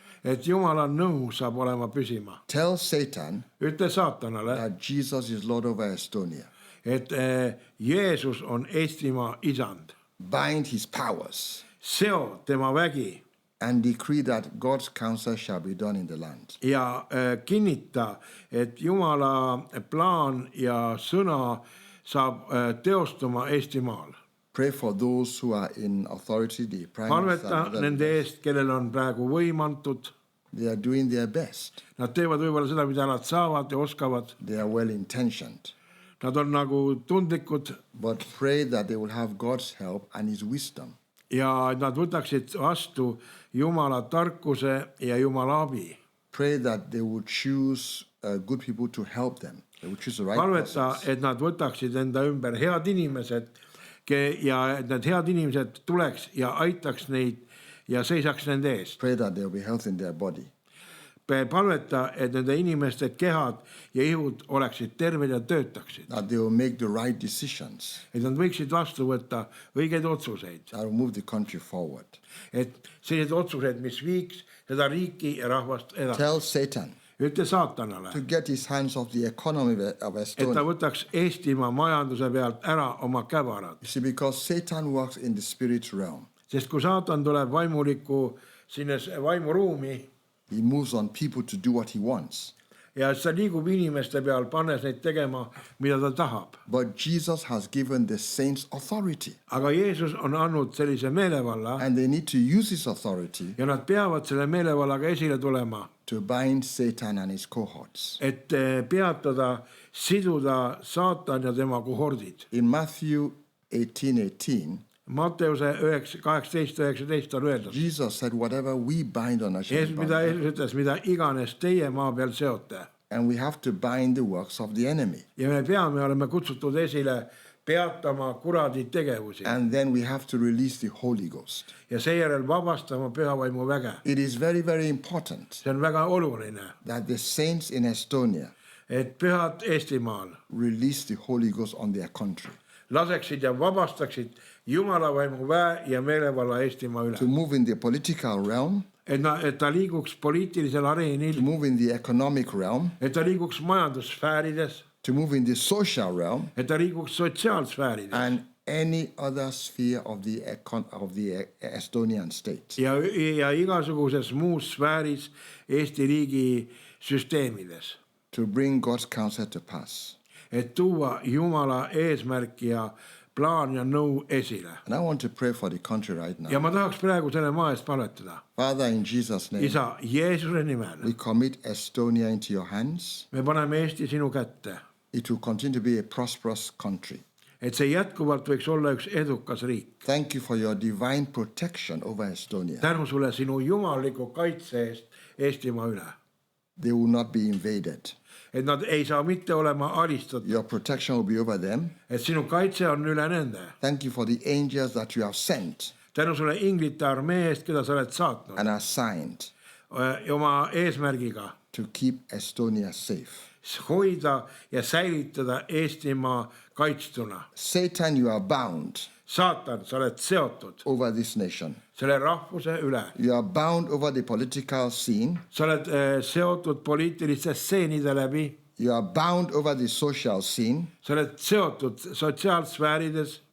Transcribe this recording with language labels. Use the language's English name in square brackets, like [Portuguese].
[Estonian] et Jumala nõu saab olema püsima. [English] Tell Satan [Estonian] Ütle saatanale, [English] that Jesus is Lord over Estonia. [Estonian] et Jeesus on Eestimaa isand. [English] Bind his powers [Estonian] Seo tema vägi [English] and decree that God's counsel shall be done in the land. [Estonian] ja kinnita, et Jumala plaan ja sõna saab teostuma Eestimaal. [English] Pray for those who are in authority, the prime minister. [Estonian] Palveta nende eest, kellel on praegu võim antud. [English] They are doing their best. [Estonian] Nad teevad võib-olla seda, mida nad saavad ja oskavad. [English] They are well intentioned. [Estonian] Nad on nagu tundlikud [English] But pray that they will have God's help and his wisdom. [Estonian] ja et nad võtaksid vastu Jumala tarkuse ja Jumala abi. [English] Pray that they will choose good people to help them. They will choose the right [Estonian] Palveta, [English] persons. [Estonian] et nad võtaksid enda ümber head inimesed ja et need head inimesed tuleks ja aitaks neid ja seisaks nende eest. [English] Pray that there will be health in their body. [Estonian] Palveta, et nende inimeste kehad ja ihud oleksid terved ja töötaksid. [English] That they will make the right decisions [Estonian] Et nad võiksid vastu võtta õigeid otsuseid. [English] that will move the country forward. [Estonian] Et sellised otsused, mis viiks seda riiki ja rahvast edasi. [English] Tell Satan [Estonian] Ütle saatanale, [English] to get his hands off the economy of [Estonian] et ta [English] Estonia. [Estonian] võtaks Eestimaa majanduse pealt ära oma käbarad. [English] You see, because Satan works in the spirit realm. [Estonian] Sest kui saatan tuleb vaimuliku sinna vaimuruumi [English] He moves on people to do what he wants. [Estonian] ja ta liigub inimeste peal, pannes neid tegema, mida ta tahab. [English] But Jesus has given the saints authority. [Estonian] Aga Jeesus on andnud sellise meelevalla [English] And they need to use his authority [Estonian] ja nad peavad selle meelevallaga esile tulema, [English] to bind Satan and his cohorts. [Estonian] et peatada, siduda saatan ja tema kohordid. [English] In Matthew 18:18, [Estonian] Matteuse 18:19 on öeldud. [English] Jesus said, whatever we bind on earth shall be [Estonian] Mida Jeesus ütles, mida iganes teie maa peal seote. [English] And we have to bind the works of the enemy. [Estonian] Ja me oleme kutsutud esile peatama kuradi tegevusi [English] And then we have to release the Holy Ghost. [Estonian] ja seejärel vabastama pühavaimu väge. [English] It is very, very important [Estonian] See on väga oluline, [English] that the saints in Estonia [Estonian] et pühad Eestimaal [English] release the Holy Ghost on their country. [Estonian] laseksid ja vabastaksid Jumala vaimu väe ja meelevalla Eestimaa üle. [English] To move in the political realm, [Estonian] Et ta liiguks poliitilisel [English] to [Estonian] areenil, [English] move in the economic realm, [Estonian] et ta liiguks majandussfäärides, [English] to move in the social realm, [Estonian] et ta liiguks sotsiaalsfäärides [English] and any other sphere of the Estonian state. [Estonian] ja igasuguses muus sfääris Eesti riigi süsteemides. [English] To bring God's counsel to pass. [Estonian] Et tuua Jumala eesmärki ja plaan ja nõu esile. [English] And I want to pray for the country right [Estonian] Ja [English] now. [Estonian] ma tahaks praegu selle maa eest palvetada. [English] Father, in Jesus' name, [Estonian] Isa, Jeesuse nimel, [English] we commit Estonia into your hands. [Estonian] me paneme Eesti sinu kätte, [English] It will continue to be a prosperous country. [Estonian] et see jätkuvalt võiks olla üks edukas riik. [English] Thank you for your divine protection over Estonia. [Estonian] Tänu sulle sinu jumalliku kaitse eest Eestimaa üle. [English] They will not be invaded. [Estonian] Et nad ei saa mitte olema alistatud, [English] Your protection will be over them. [Estonian] et sinu kaitse on üle nende. [English] Thank you for the angels that you have sent [Estonian] Tänu sulle inglite armee eest, keda sa oled saatnud [English] and assigned [Estonian] oma eesmärgiga [English] to keep Estonia safe. [Estonian] hoida ja säilitada Eestimaa kaitstuna. [English] Satan, you are bound [Estonian] Saatan, sa oled seotud [English] over this nation. [Estonian] selle rahvuse üle. [English] You are bound over the political scene. [Estonian] Sa oled seotud poliitiliste stseenide läbi. [English] You are bound over the social scene. [Estonian] Sa oled seotud sotsiaalsfäärides.